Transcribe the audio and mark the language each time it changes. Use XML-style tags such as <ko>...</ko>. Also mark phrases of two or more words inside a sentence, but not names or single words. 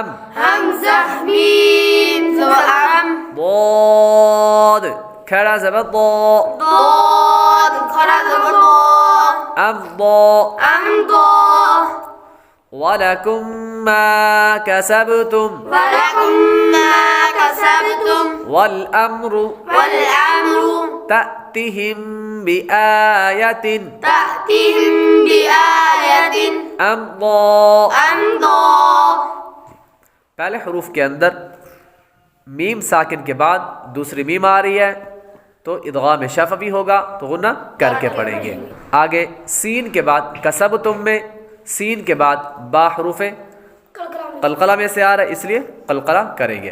<hi>हमज़ा मीम ज़बर अम ضاد खड़ा ज़बर ض ضاد खड़ा ज़बर ض अम ض अम ض</hi> <ar>ولكم ما كسبتم ولكم ما كسبتم والأمر والأمر تأتهم بآية تأتهم بآية</ar> <hi>अम ض अम ض पहले हरूफ के अंदर मीम साकिन के बाद दूसरी मीम आ रही है तो इदगाम शफ़वी होगा तो गुन्ना करके पढ़ेंगे। आगे सीन के बाद कसबतुम में सीन के बाद बा हरूफ कलकला में से आ रहा है इसलिए कलकला करेंगे।</hi>